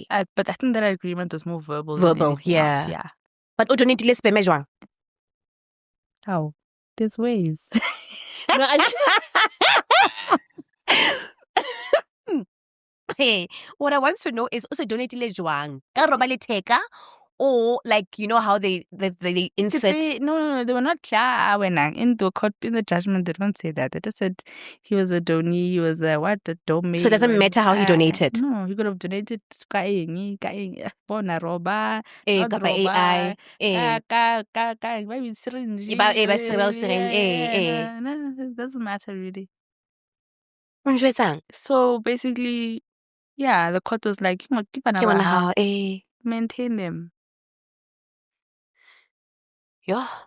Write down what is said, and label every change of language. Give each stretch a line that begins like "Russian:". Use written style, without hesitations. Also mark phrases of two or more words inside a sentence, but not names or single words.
English: But I think that agreement is more verbal. Yeah. Else, yeah. But o donate sperm jwang? How? There's ways. No, hey, what I want to know is also donate jwang.
Southern Sotho: Ka roba letheka,
English: or like how they insert. No, they were not clear in the judgment. They don't say that. They just said he was a donee. He was a donor. So it doesn't matter how he donated. No, he could have donated
Southern Sotho: bona roba,
English: AI, maybe syringe. It doesn't matter really. So basically, yeah, the court was like, maintain them. Yeah.